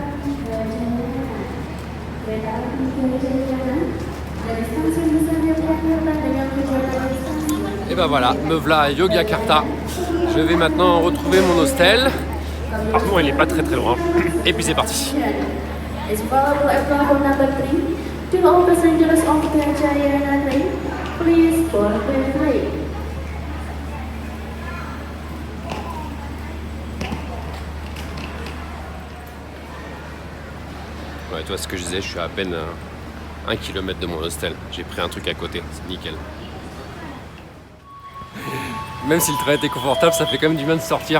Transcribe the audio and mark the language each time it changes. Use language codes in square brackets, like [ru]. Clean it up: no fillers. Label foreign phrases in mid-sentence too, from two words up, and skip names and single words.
[id] Kereta api Indonesia di kanan, dari stasiun Besar Yogyakarta [fr] bah voilà, me voilà à Yogyakarta. Je vais maintenant retrouver mon hostel. Par contre, il n'est pas très loin. Et puis c'est parti. [en] Is available at platform number 3. To all passengers of the Jayana train, please board the train. [fr] Ouais, toi, ce que je disais, je suis à peine à 1 km de mon hostel. J'ai pris un truc à côté, c'est nickel. Même si le train était confortable, ça fait quand même du bien de sortir.